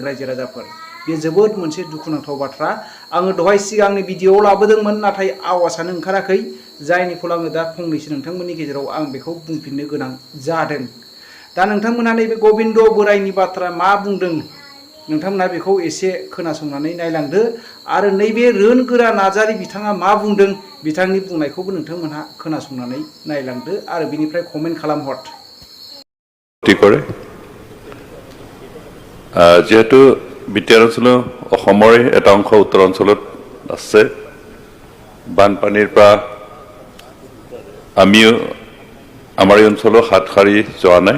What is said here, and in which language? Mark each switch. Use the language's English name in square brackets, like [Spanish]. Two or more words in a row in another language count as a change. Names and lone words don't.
[Bodo] रायजो राजाफोर बे जोबोद मोनसे दुखुनांथाव बाथ्रा। आङो दहाय सिगांनि भिडिअआव लाबोदोंमोन नाथाय आवाजानो ओंखाराखै, जायनि फलाव आङो दा फंनैसो नोंथांमोननि गेजेराव आं बेखौ बुंफिननो गोनां जादों। दा नोंथांमोना नैबे गबिन्द बोरायनि बाथ्रा मा बुंदों नोंथांमोना बेखौ एसे खोनासंनानै नायलांदो आरो नैबे रोनगोरा नार्जारी बिथाङा मा बुंदों बिथांनि बुंनायखौबो नोंथांमोनहा खोनासंनानै नायलांदो आरो बिनिफ्राय कमेन्ट खालामहर। [Assamese] যেহেতু বিটিআৰ অঞ্চলৰ অসমৰে এটা অংশ উত্তৰ অঞ্চলত আছে, বানপানীৰ পৰা আমিও আমাৰ এই অঞ্চলৰ হাত সাৰি যোৱা নাই।